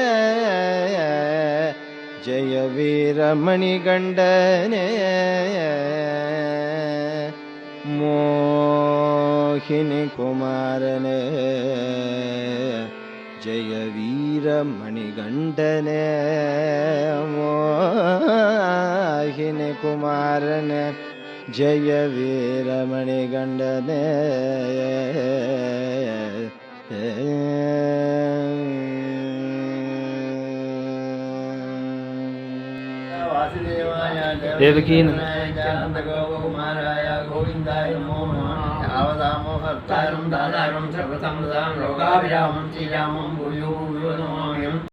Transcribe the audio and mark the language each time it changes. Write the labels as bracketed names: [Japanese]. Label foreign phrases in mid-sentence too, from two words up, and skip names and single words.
[Tamil] ஜய வீரமணி கண்டனே மோகினி குமாரனே ஜய வீரமணி கண்டனே மோகினி குமாரனே ஜய வீரமணி கண்டனே [Sanskrit] देवकी कुमाराय गोविंदाय नमो नमः आवदामो हर्तारं दातारं सर्वसम्पदां लोकाभिरामं श्रीरामं भूयो भूयो नमाम्यहम्